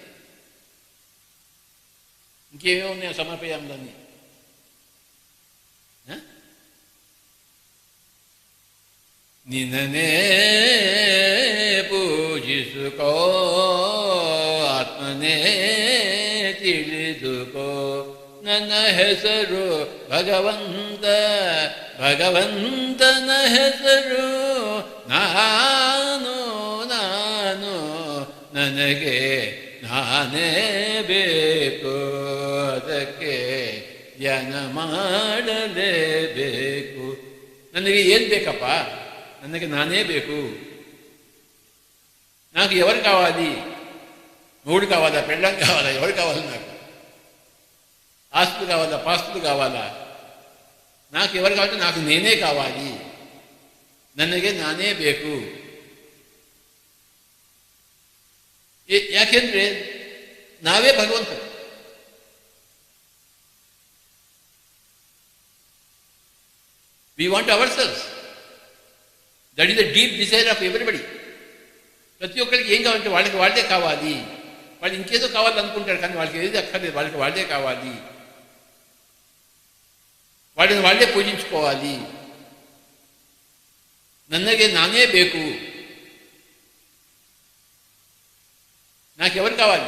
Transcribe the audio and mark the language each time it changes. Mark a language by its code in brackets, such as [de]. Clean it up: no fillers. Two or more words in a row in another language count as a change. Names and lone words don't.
[te] ఇంకేమేమి ఉన్నాయో సమర్పయామి దాన్ని. [kn] ನಿನ್ನನೇ ಪೂಜಿಸುಕೋ, ಆತ್ಮನೇ ತಿಳಿದುಕೋ. ನನ್ನ ಹೆಸರು ಭಗವಂತ, ಭಗವಂತನ ಹೆಸರು ನಾನು, ನಾನು ನನಗೆ ನಾನೇ ಬೇಕು. ಅದಕ್ಕೆ ಧ್ಯಾನ ಮಾಡಲೇಬೇಕು. ನನಗೆ ಏನು ಬೇಕಪ್ಪ? ನನಗೆ నానే ಬೇಕು. [te] నాకు ఎవరు కావాలి? మూడు కావాలా? పెళ్ళం కావాలా? ఎవరు కావాలి? నాకు ఆస్తులు కావాలా? పాస్తులు కావాలా? నాకు ఎవరు కావాలి? నాకు నేనే కావాలి. [kn] ನನಗೆ ನಾನೇ ಬೇಕು. ಯಾಕೆಂದ್ರೆ ನಾವೇ ಭಗವಂತರು. [en] We want ourselves. That is the deep desire of everybody. [te] ప్రతి ఒక్కరికి ఏం కావాలంటే వాళ్ళకి వాళ్ళే కావాలి. వాళ్ళు ఇంకేదో కావాలనుకుంటారు, కానీ వాళ్ళకి ఏది అక్కర్లేదు. వాళ్ళకి వాళ్ళే కావాలి. వాళ్ళని వాళ్ళే పూజించుకోవాలి. [kn] ನನಗೆ ನಾನೇ ಬೇಕು. [te] నాకెవరు కావాలి?